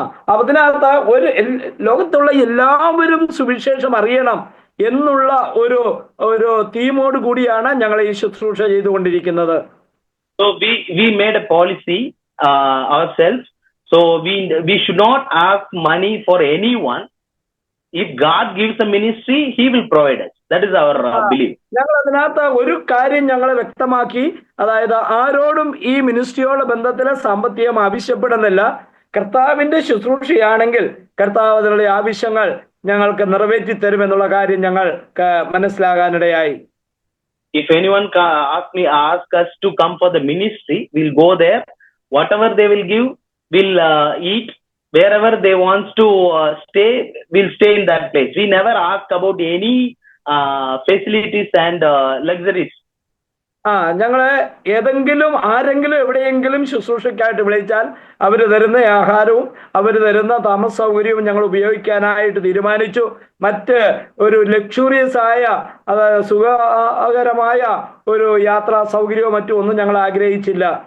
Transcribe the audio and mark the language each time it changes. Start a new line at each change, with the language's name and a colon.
Malayalam: അതിനകത്ത് ലോകത്തുള്ള എല്ലാവരും സുവിശേഷം അറിയണം എന്നുള്ള ഒരു തീമോട് കൂടിയാണ് ഞങ്ങൾ ഈ ശുശ്രൂഷ ചെയ്തുകൊണ്ടിരിക്കുന്നത്.
English: So we made a policy ourselves. So we should not ask money for anyone. If God gives a ministry, He will provide us. That is our belief.
Malayalam: ഞങ്ങൾ അതിനകത്ത് ഒരു കാര്യം ഞങ്ങൾ വ്യക്തമാക്കി, അതായത് ആരോടും ഈ മിനിസ്ട്രിയോട് ബന്ധത്തിലെ സാമ്പത്തികം ആവശ്യപ്പെടുന്നില്ല. കർത്താവിന്റെ ശുശ്രൂഷയാണെങ്കിൽ കർത്താവ് അതിനുള്ള ആവശ്യങ്ങൾ ഞങ്ങൾക്ക് നിറവേറ്റി തരുമെന്നുള്ള കാര്യം ഞങ്ങൾക്ക് മനസ്സിലാകാനിടയായി.
English: If anyone ask us to come for the ministry, we'll go there. Whatever they will give, we'll eat. Wherever they want to stay, we'll stay in that place. We never ask about any facilities and luxuries.
Malayalam: ഞങ്ങളെ ഏതെങ്കിലും ആരെങ്കിലും എവിടെയെങ്കിലും ശുശ്രൂഷയ്ക്കായിട്ട് വിളിച്ചാൽ അവർ തരുന്ന ആഹാരവും അവർ തരുന്ന താമസ സൗകര്യവും ഞങ്ങൾ ഉപയോഗിക്കാനായിട്ട് തീരുമാനിച്ചു. മറ്റ് ഒരു ലക്ഷൂറിയസ് ആയ സുഖകരമായ ഒരു യാത്രാ സൗകര്യമോ മറ്റും ഒന്നും ഞങ്ങൾ ആഗ്രഹിച്ചില്ല.